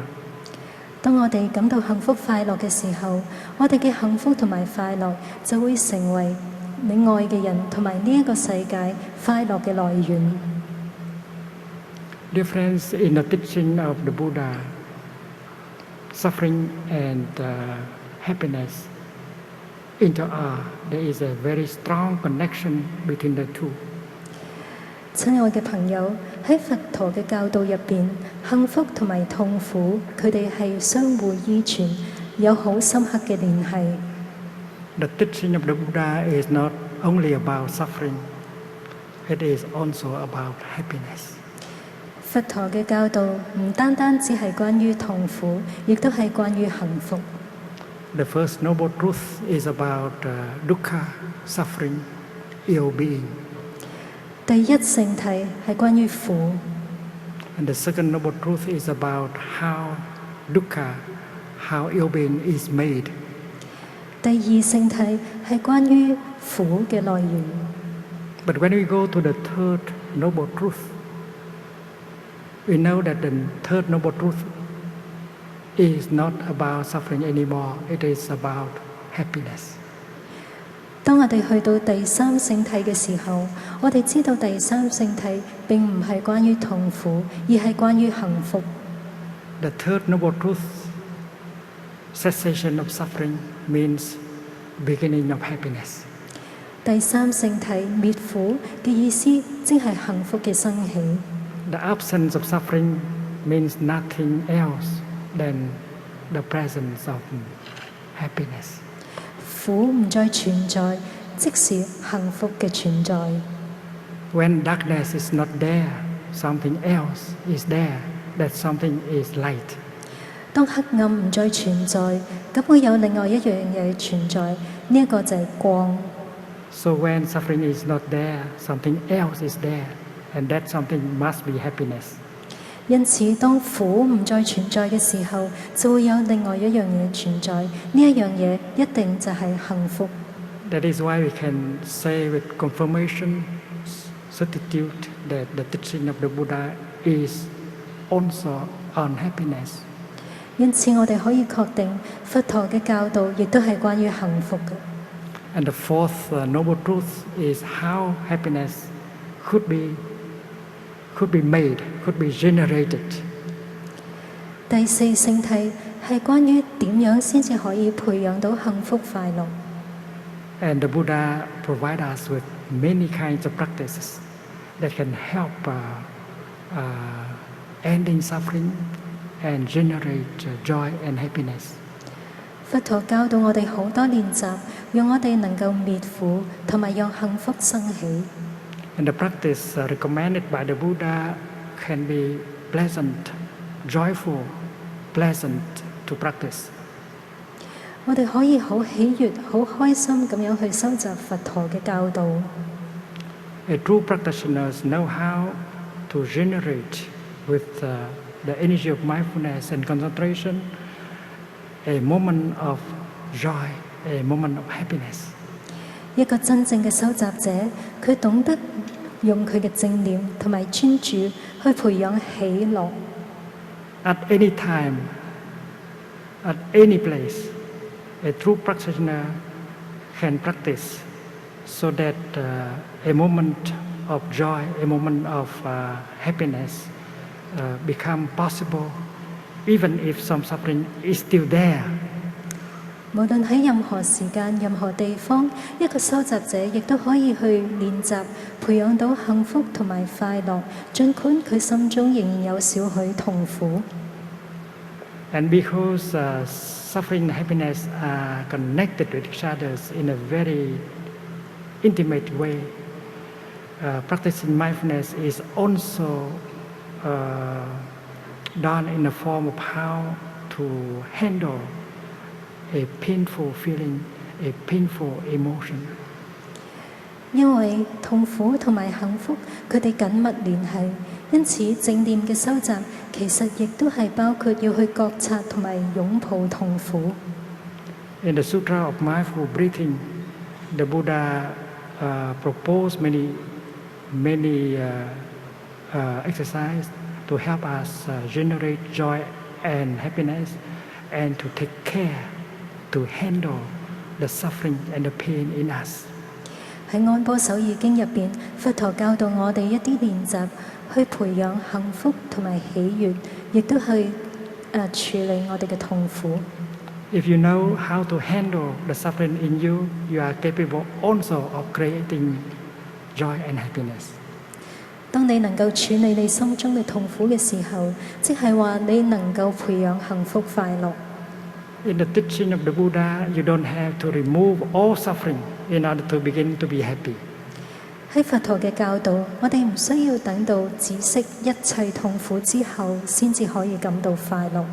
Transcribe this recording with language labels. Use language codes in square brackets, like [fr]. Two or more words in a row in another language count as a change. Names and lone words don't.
[yue] 當我哋感到幸福快樂嘅時候，我哋嘅幸福同埋快樂就會成為你愛嘅人同埋呢一個世界快樂嘅來源。 [en] Dear friends, in the teaching of the Buddha, suffering and happiness interact. There is a very strong connection between the two. [yue] 親愛嘅朋友，喺佛陀嘅教導入邊，幸福同埋痛苦，佢哋係相互依存，有好深刻嘅聯繫。 [en] The teaching of the Buddha is not only about suffering, it is also about happiness. [yue] 佛陀嘅教導唔單單只係關於痛苦，亦都係關於幸福。 [en] The first noble truth is about dukkha, suffering, ill-being. [yue] 第一聖諦係關於苦。 [en] And the second noble truth is about how dukkha, how ill-being is made. [yue] 第二聖諦係關於苦嘅來源。 [en] But when we go to the third noble truth, we know that the third noble truth is not about suffering anymore, it is about happiness. [yue] 當我哋去到第三聖諦嘅時候，我哋知道第三聖諦並唔係關於痛苦，而係關於幸福。 [en] The third noble truth, cessation of suffering, means beginning of happiness. [yue] 第三聖諦滅苦嘅意思，即係幸福嘅生起。 [en] The absence of suffering means nothing else than the presence of happiness. [yue] 苦唔再存在，即是幸福嘅存在。 [en] When darkness is not there, something else is there. That something is light. [yue] 當黑暗唔再存在，咁會有另外一樣嘢存在，呢一個就係光。 [en] So when suffering is not there, something else is there, and that something must be happiness. [yue] 因此，當苦唔再存在嘅時候，就會有另外一樣嘢存在，呢一樣嘢一定就係幸福。 [en] That is why we can say with confirmation, certitude, that the teaching of the Buddha is also on happiness. [yue] 因此，我哋可以確定佛陀嘅教導亦都係關於幸福嘅。 [en] And the fourth noble truth is how happiness could be made, could be generated. [yue] 第四聖諦係關於點樣先至可以培養到幸福快樂。 [en] And the Buddha provides us with many kinds of practices that can help ending suffering and generate joy and happiness. [yue] 佛陀教導我哋好多練習，讓我哋能夠滅苦，同埋讓幸福生起。 [en] And the practice recommended by the Buddha can be pleasant, joyful, pleasant to practice. [yue] 我哋可以好喜悅、好開心咁樣去收集佛陀嘅教導。 [en] A true practitioners know how to generate with the energy of mindfulness and concentration a moment of joy, a moment of happiness. [yue] 一個真正嘅修習者，佢懂得用佢嘅正念同埋專注去培養喜樂。 [en] At any time, at any place, a true practitioner can practice so that a moment of joy, a moment of happiness become possible, even if some suffering is still there. [yue] 無論喺任何時間、任何地方，一個修習者亦都可以去練習，培養到幸福同埋快樂，儘管佢心中仍然有少許痛苦。 [en] And because suffering and happiness are connected with each other in a very intimate way, practicing mindfulness is also done in the form of how to handle a painful feeling, a painful emotion. [yue] 因為痛苦同埋幸福，佢哋緊密聯繫，因此正念嘅修習其實亦都係包括要去覺察同埋擁抱痛苦。 [en] In the Sutra of Mindful Breathing, the Buddha proposed many exercises to help us generate joy and happiness, and to take care to handle the suffering and the pain in us. [yue] 喺安波手義經入邊，佛陀教導我哋一啲練習，去培養幸福同埋喜悅，亦都去處理我哋嘅痛苦。 [en] If you know how to handle the suffering in you, you are capable also of creating joy and happiness. [yue] 當你能夠處理你心中嘅痛苦嘅時候，即係話你能夠培養幸福快樂。 [en] In the teaching of the Buddha, you don't have to remove all suffering in order to begin to be happy. [yue] 喺佛陀嘅教導，我哋唔需要等到止息一切痛苦之後，先至可以感到快樂。